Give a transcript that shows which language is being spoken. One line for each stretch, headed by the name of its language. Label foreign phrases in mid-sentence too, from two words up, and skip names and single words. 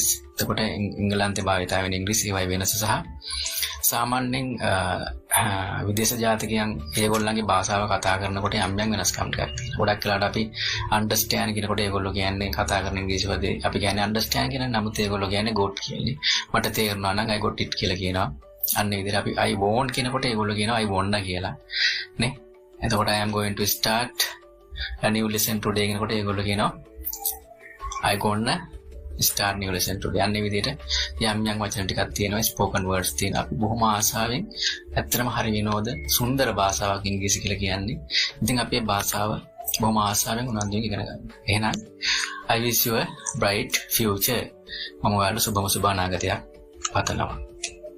Sinhala: එතකොට එංගලන්තේ භාවිත වෙන ඉංග්‍රීසි ඒවයි වෙනස සහ සාමාන්‍යයෙන් විදේශ ජාතිකයන් ඒගොල්ලන්ගේ භාෂාව කතා කරනකොට යම් වෙනස්කම් ටිකක් තියෙනවා. ගොඩක් වෙලාවට අපි understand කියනකොට ඒගොල්ලෝ කියන්නේ කතා කරන ඉංග්‍රීසි වලදී අපි කියන්නේ understand කියන නමුත් ඒගොල්ලෝ කියන්නේ got කියන්නේ. මට තේරුණා නම්
English: I got it
Sinhala: කියලා කියනවා. අන්න ඒ විදිහට අපි
English: I want
Sinhala: කියනකොට ඒගොල්ලෝ කියනවා
English: I wanna
Sinhala: කියලා නේ. එතකොට
English: I am going to start a new lesson today
Sinhala: කියනකොට ඒගොල්ලෝ කියනවා
English: I gonna start new lesson today.
Sinhala: අන්න ඒ විදිහට යම් වචන ටිකක් තියෙනවා
English: spoken words
Sinhala: තියෙනවා. අපි බොහොම ආසාවෙන් ඇත්තටම හරි විනෝද සුන්දර භාෂාවක් ඉංග්‍රීසි කියලා කියන්නේ. ඉතින් අපේ භාෂාව බොහොම ආසාවෙන් උනන්දුවෙන් ඉගෙන ගන්න. එහෙනම්
English: I wish you a bright future.
Sinhala: මම ඔයාලට සුබම සුබ අනාගතයක් පතනවා.